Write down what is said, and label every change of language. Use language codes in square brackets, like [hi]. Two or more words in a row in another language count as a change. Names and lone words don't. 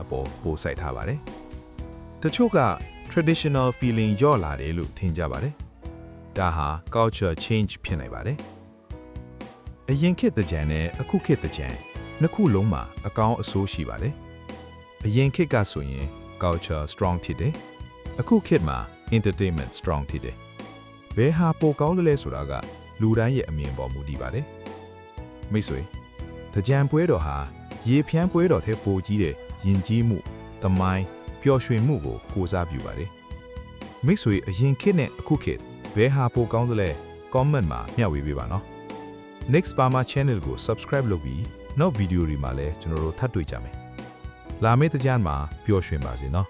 [my] ပေါ်ပိုစိုက်ထားပါတယ်။တချို့က [en] Traditional Feeling [my] လျော့လာတယ်လို့ထင်ကြပါတယ်။ဒါဟာ [en] Culture Change [my] ဖြစ်နိုင်ပါတယ်။အရင်ခေတ်တကြံနဲ့အခုခေတ်တကြံ နှစ်ခုလုံးမှာအကောင်းအဆိုးရှိပါတယ်။အရင်ခေတ်ကဆိုရင် [en] culture strong [my] ဖြစ်တယ်။အခုခေတ်မှာ entertainment strong ဖြစ်တယ်။ဘယ်ဟာပိုကောင်းလဲဆိုတာကလူတိုင်းရဲ့အမြင်ပေါ်မူတည်ပါတယ်။မိတ်ဆွေတကြံပွဲတော်ဟာရေဖြန်းပွဲတော်ထဲပိုကြီးတဲ့ယဉ်ကျေးမှုသမိုင်းပျော်ရွှင်မှုကိုကိုးစားပြုပါတယ်။မိတ်ဆွေအရင်ခေတ်နဲ့အခုခေတ်ဘယ်ဟာပိုကောင်းလဲ comment မှာမျှဝေပေးပါနော်။ Next Burma Channel ကို subscribe လုပ်ပြီးနောက်ဗီဒီယိုတွေမှာလည်းကျွန်တော်တို့ထပ်တွေ့ကြမယ်။လာမယ့်တကြံမှာပျော်ရွှင်ပါစေနော်